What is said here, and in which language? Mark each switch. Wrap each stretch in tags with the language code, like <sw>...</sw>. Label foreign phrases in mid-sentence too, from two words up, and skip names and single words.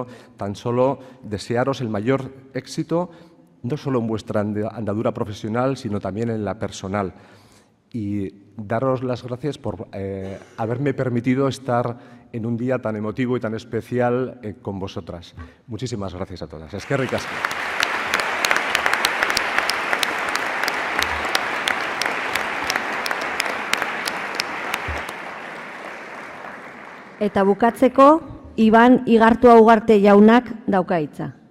<es>Tan solo desearos el mayor éxito, no solo en vuestra andadura profesional, sino también en la personal. Y daros las gracias por haberme permitido estar en un día tan emotivo y tan especial con vosotras. Muchísimas gracias a todas.</es> <eu>Eskerrik asko. Eta bukatzeko, Iban Igartua Ugarte jaunak dauka hitza.</eu>